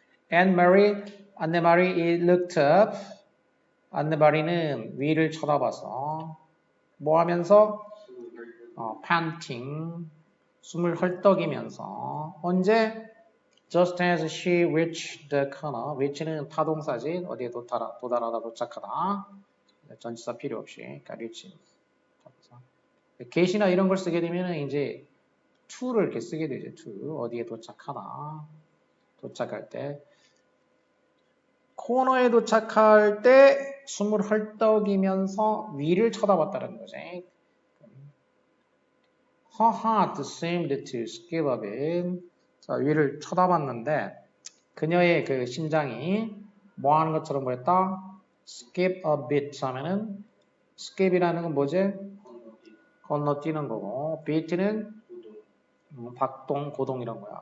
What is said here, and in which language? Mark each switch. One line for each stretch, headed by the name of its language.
English: 안네마리 is looked up.
Korean: 안네마리는 위를 쳐다봐서 뭐 하면서? panting, 숨을 헐떡이면서. 언제?
English: Just as she reached the corner.
Korean: reach는 타동사지. 어디에 도달하다, 도착하다. 전치사 필요 없이. 그러니까 reach. get이나 이런 걸 쓰게 되면 이제 to를 이렇게 쓰게 되죠. to. 어디에 도착하다. 도착할 때. 코너에 도착할 때 숨을 헐떡이면서 위를 쳐다봤다는 거지.
English: Her heart seemed to skip a bit.
Korean: 자, 위를 쳐다봤는데 그녀의 그 심장이 뭐 하는 것처럼 보였다?
English: skip a bit
Korean: 하면은 skip이라는 건 뭐지? 건너뛰는 거고, beat는 박동, 고동 이런 거야.